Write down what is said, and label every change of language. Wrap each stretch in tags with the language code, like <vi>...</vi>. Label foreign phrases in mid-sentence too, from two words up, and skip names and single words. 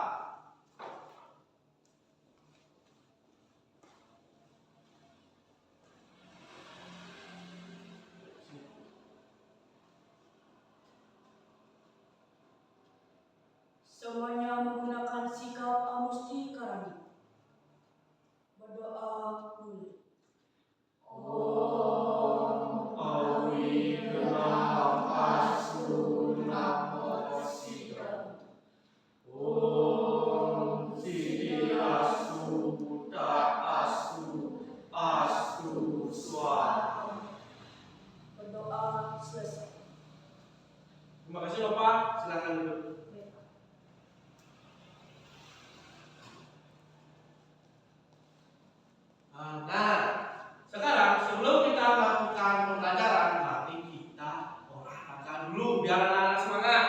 <id>Semuanya menggunakan sikap amusti karami. Berdoa dulu.</id> <sa>Om Awi Kenam Astu Namo Sidam. Om Sidi Astu Buddha Astu Astu Swat.</sa> <id>Berdoa selesai. Terima kasih Bapak, silakan duduk. Nah, sekarang sebelum kita melakukan pembelajaran, mari kita olahraga dulu biar anak-anak semangat.</id>